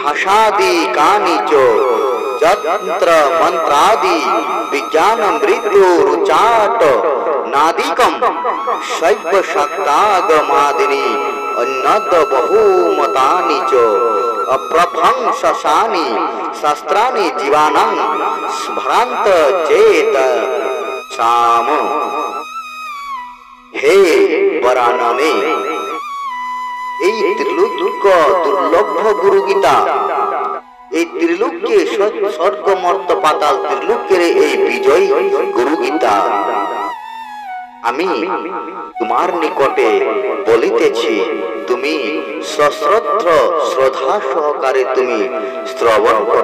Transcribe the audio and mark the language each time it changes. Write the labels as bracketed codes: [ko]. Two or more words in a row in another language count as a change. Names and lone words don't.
[sa] ভাষাদি কানি চ যন্ত্র মন্ত্রাদি বিজ্ঞান মৃত্যু রুচাট নাদিকম শৈব শাক্তাগমাদিনী অন্যদ বহুমতানি চ অপ্রভংসানি শাস্ত্রানি জীবানাং ভ্রান্ত চেত সাম। [bn] হে বরাননে, এই ত্রিলোক দুর্লভ গুরু গীতা, এই ত্রিলোককে স্বর্গ মর্ত পাতাল ত্রিলোকের এই বিজয় গুরু গীতা আমি তোমার নিকটে বলিতেছি, তুমি সশ্রদ্ধ শ্রদ্ধা সহকারে তুমি শ্রবণ করো।